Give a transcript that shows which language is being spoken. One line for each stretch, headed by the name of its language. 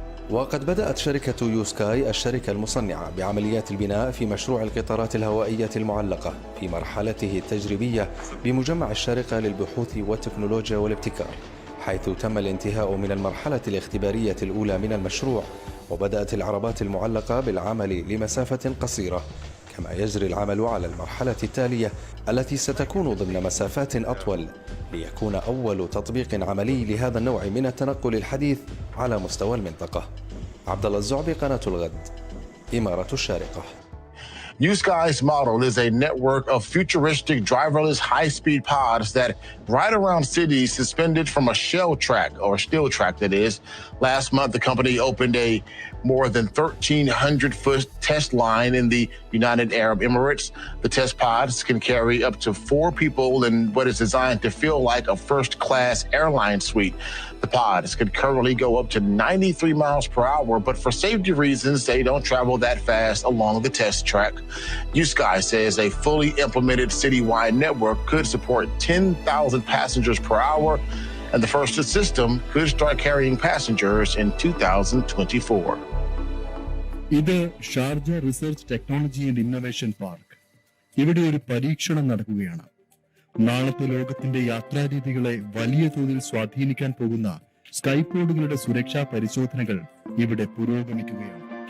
Arabic: وقد بدأت شركة يوسكاي الشركة المصنعة بعمليات البناء في مشروع القطارات الهوائية المعلقة في مرحلته التجريبية بمجمع الشارقة للبحوث والتكنولوجيا والابتكار، حيث تم الانتهاء من المرحلة الاختبارية الأولى من المشروع، وبدأت العربات المعلقة بالعمل لمسافة قصيرة، كما يجري العمل على المرحلة التالية التي ستكون ضمن مسافات أطول، ليكون أول تطبيق عملي لهذا النوع من التنقل الحديث على مستوى المنطقة. عبد الله الزعبي، قناة الغد، إمارة الشارقة.
English: SkyWay's model is a network of futuristic driverless high-speed pods that ride around cities suspended from a shell track, or a steel track that is. Last month, the company opened a more than 1,300-foot test line in the United Arab Emirates. The test pods can carry up to 4 people in what is designed to feel like a first-class airline suite. The pods could currently go up to 93 miles per hour, but for safety reasons, they don't travel that fast along the test track. Sky says a fully implemented citywide network could support 10,000 passengers per hour, and the first system could start carrying passengers in 2024.
Malayalam: ഇത് Sharjah research technology and innovation park. ഇവിടെ ഒരു പരീക്ഷണം നടക്കുകയാണ്. നാളത്തെ ലോകത്തിന്റെ യാത്രാരീതികളെ വലിയ തോതിൽ സ്വാധീനിക്കാൻ പോകുന്ന സ്കൈപോഡുകളുടെ സുരക്ഷാ പരിശോധനകൾ ഇവിടെ പുരോഗമിക്കുകയാണ്.